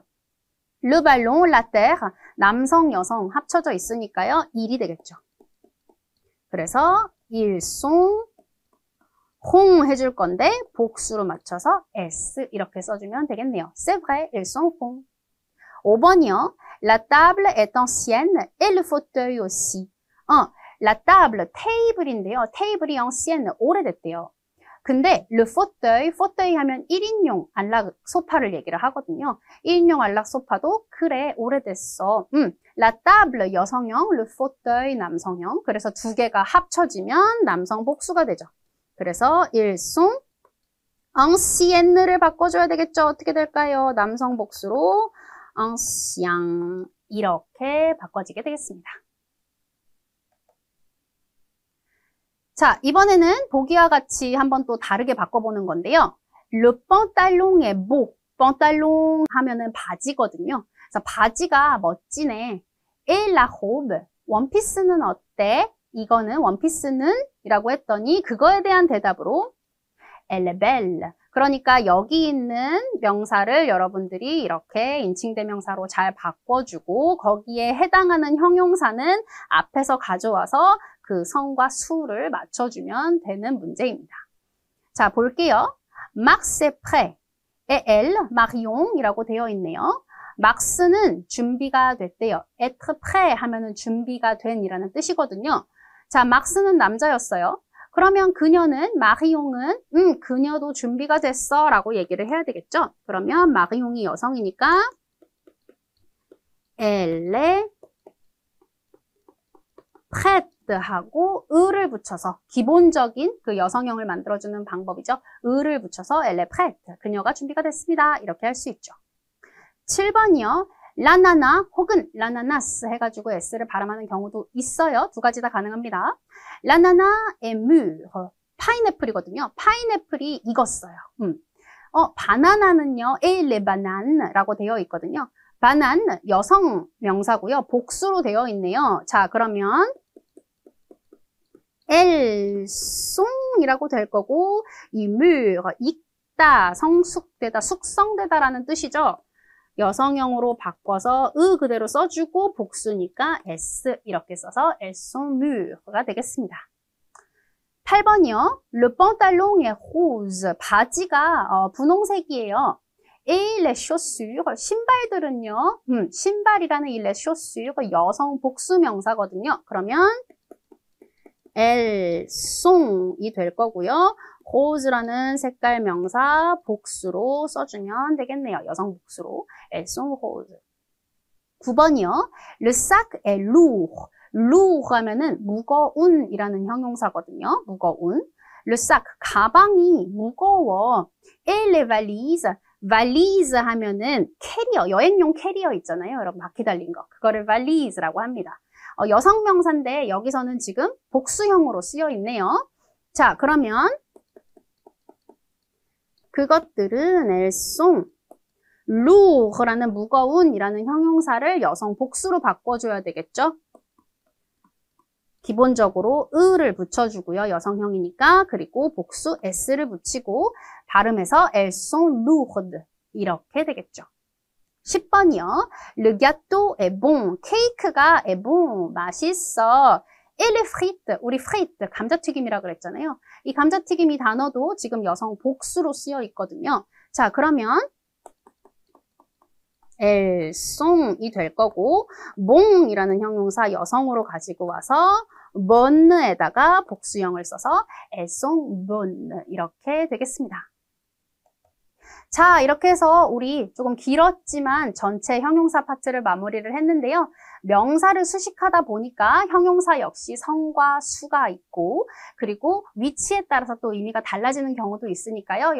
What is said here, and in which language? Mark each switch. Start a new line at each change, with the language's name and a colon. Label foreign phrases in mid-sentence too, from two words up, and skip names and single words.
French: Le ballon, la terre,
Korean: 남성, 여성 합쳐져 있으니까요. 일이 되겠죠. 그래서
French: ils sont rond
Korean: 해줄 건데 복수로 맞춰서 S 이렇게 써주면 되겠네요.
French: C'est vrai, ils sont ronds.
Korean: 5번이요.
French: La table est ancienne et le fauteuil aussi. La table,
Korean: 테이블인데요. 테이블이 ancienne, 오래됐대요. 근데 le fauteuil 하면 1인용 안락 소파를 얘기를 하거든요. 1인용 안락 소파도 그래, 오래됐어.
French: La table 여성형, le fauteuil 남성형.
Korean: 그래서 두 개가 합쳐지면 남성 복수가 되죠. 그래서
French: ils sont ancienne
Korean: 를 바꿔줘야 되겠죠. 어떻게 될까요? 남성 복수로 ancien 이렇게 바꿔지게 되겠습니다. 자, 이번에는 보기와 같이 한번 또 다르게 바꿔보는 건데요.
French: Le pantalon est beau. pantalon
Korean: 하면은 바지거든요. 그래서 바지가 멋지네.
French: Et la robe.
Korean: 원피스는 어때? 이거는 원피스는 이라고 했더니 그거에 대한 대답으로
French: Elle est belle.
Korean: 그러니까 여기 있는 명사를 여러분들이 이렇게 인칭대명사로 잘 바꿔주고 거기에 해당하는 형용사는 앞에서 가져와서 그 성과 수를 맞춰주면 되는 문제입니다. 자, 볼게요.
French: Max est prêt. Et elle,
Korean: Marion 이라고 되어 있네요. Max는 준비가 됐대요.
French: être prêt
Korean: 하면은 준비가 된 이라는 뜻이거든요. 자, Max는 남자였어요. 그러면 그녀는, 마리옹은 그녀도 준비가 됐어 라고 얘기를 해야 되겠죠. 그러면 마리옹이 여성이니까
French: Elle est prête
Korean: 하고 을을 붙여서 기본적인 그 여성형을 만들어주는 방법이죠. 을을 붙여서
French: Elle est prête.
Korean: 그녀가 준비가 됐습니다. 이렇게 할 수 있죠. 7번이요. 라나나 혹은 라나나스 해가지고 S를 발음하는 경우도 있어요. 두 가지 다 가능합니다. 라나나
French: est mûre
Korean: 파인애플이거든요. 파인애플이 익었어요. 바나나는요,
French: elle banane
Korean: 라고 되어 있거든요. 바난 여성 명사고요. 복수로 되어 있네요. 자, 그러면
French: elles song
Korean: 이라고 될 거고 이 mûr, 익다, 성숙되다, 숙성되다라는 뜻이죠. 여성형으로 바꿔서 그대로 써주고 복수니까 s 이렇게 써서
French: elles sont mûrs
Korean: 가 되겠습니다. 8번이요.
French: Le pantalon est rose.
Korean: 바지가 분홍색이에요.
French: Et les chaussures.
Korean: 신발들은요. 신발이라는 이
French: les chaussures
Korean: 여성 복수 명사거든요. 그러면
French: elles sont
Korean: 이 될 거고요. rose라는 색깔 명사 복수로 써주면 되겠네요. 여성 복수로.
French: elles sont roses. 9번이요. Le sac est lourd.
Korean: lourd 하면은 무거운이라는 형용사거든요. 무거운.
French: Le sac,
Korean: 가방이 무거워.
French: Et les valises,
Korean: valise 하면은 캐리어, 여행용 캐리어 있잖아요. 여러분 바퀴 달린 거. 그거를 valise라고 합니다. 여성 명사인데 여기서는 지금 복수형으로 쓰여 있네요. 자, 그러면 그것들은
French: elles sont lourd
Korean: 라는 무거운이라는 형용사를 여성 복수로 바꿔줘야 되겠죠? 기본적으로 을을 붙여주고요. 여성형이니까. 그리고 복수 s를 붙이고 발음해서
French: elles sont lourdes
Korean: 이렇게 되겠죠. 10번이요.
French: Le gâteau est bon. 케이크가 est bon. 맛있어. Et les frites.
Korean: 우리 frites, 감자튀김이라고 그랬잖아요. 이 감자튀김이 단어도 지금 여성 복수로 쓰여 있거든요. 자, 그러면
French: elles sont
Korean: 이 될 거고 bon이라는 형용사 여성으로 가지고 와서 bonne에다가 복수형을 써서
French: elles sont bonnes
Korean: 이렇게 되겠습니다. 자, 이렇게 해서 우리 조금 길었지만 전체 형용사 파트를 마무리를 했는데요. 명사를 수식하다 보니까 형용사 역시 성과 수가 있고 그리고 위치에 따라서 또 의미가 달라지는 경우도 있으니까요.